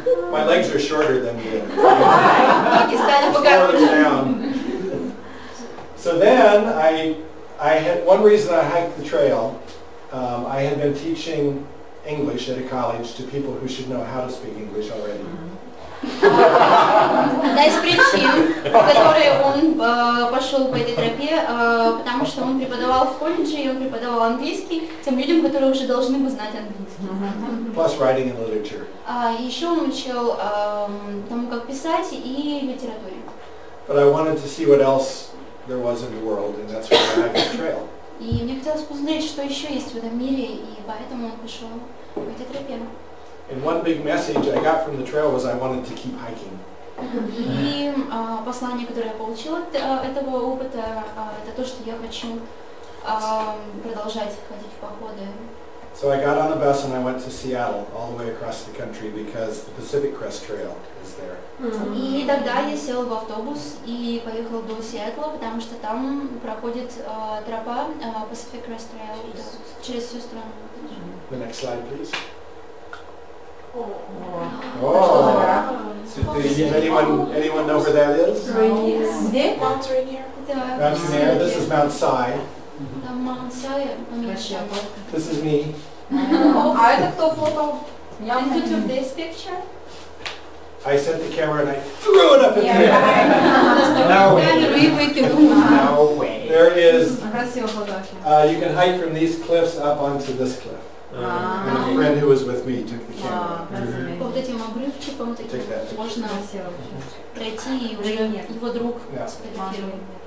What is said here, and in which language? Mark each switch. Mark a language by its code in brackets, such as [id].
[en] My legs are shorter than the [ru] Ноги стали покороче. [en] down. So then I had one reason I hiked the trail. I had been teaching English at a college to people who should know how to speak English already. [ru] Одна из причин, по которой он пошел по этой тропе, потому что он преподавал в колледже, и он преподавал английский тем людям, которые уже должны бы знать английский. [en] Plus writing and literature. [ru] Еще он учил тому, как писать, и литературе. [en] But I wanted to see what else there was in the world, and that's why I hiked the trail. [ru] И мне хотелось посмотреть, что еще есть в этом мире, и поэтому он пошел по этой тропе. [en] And one big message I got from the trail was I wanted to keep hiking. [ru] И послание, которое я получила от этого опыта, это то, что я хочу продолжать ходить в походы. [en] So I got on the bus and I went to Seattle, all the way across the country, because the Pacific Crest Trail is there. [ru] И тогда я села в автобус и поехала до Сиэтла, потому что там проходит тропа Pacific Crest Trail через всю страну. [en] The next slide, please. Oh. Does anyone know where that is? [ru] Где? [en] Mount Rainier. This is Mount Si. [ru] Там Mount Si поменьше. [en] This is me. [ru] А это кто фото? [en] And who took this picture? I set the camera and I threw it up in the air. No way. [ru] Камеру и выкинул. [en] No way. There is. [ru] Красивая фотография. [en] You can hike from these cliffs up onto this cliff. And a friend who was with me took the camera. [ru] По вот этим обрывчикам таким можно пройти, и уже его друг сфотографировал.